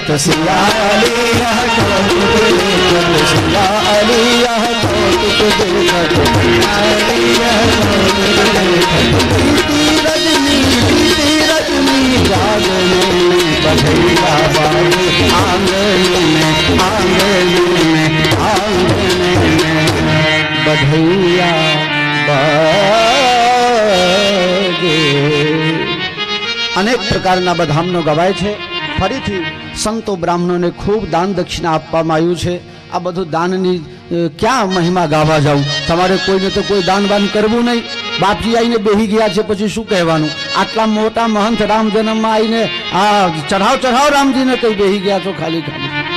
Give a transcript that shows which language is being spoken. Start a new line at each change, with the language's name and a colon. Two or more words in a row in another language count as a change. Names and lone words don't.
Hindi: सिया अली यह कौतुक देखत, सिया अली यह कौतुक देखत, सिया अली यह कौतुक देखत। प्रीति रजनी जागने में बधैया बाजे, आंगने में बधैया बाजे।
Gujarati: અનેક પ્રકારના બધામનો ગવાય છે. ફરીથી સંતો બ્રાહ્મણોને ખૂબ દાન દક્ષિણા આપવામાં આવ્યું છે. આ બધું દાનની ક્યાં મહિમા ગાવા જાઉં? તમારે કોઈને તો કોઈ દાન બાન કરવું નહીં. બાપજી આવીને બેહી ગયા છે, પછી શું કહેવાનું? આટલા મોટા મહંત રામ જન્મમાં આવીને આ ચઢાવ રામજીને કઈ બેહી ગયા છો ખાલી ખાલી?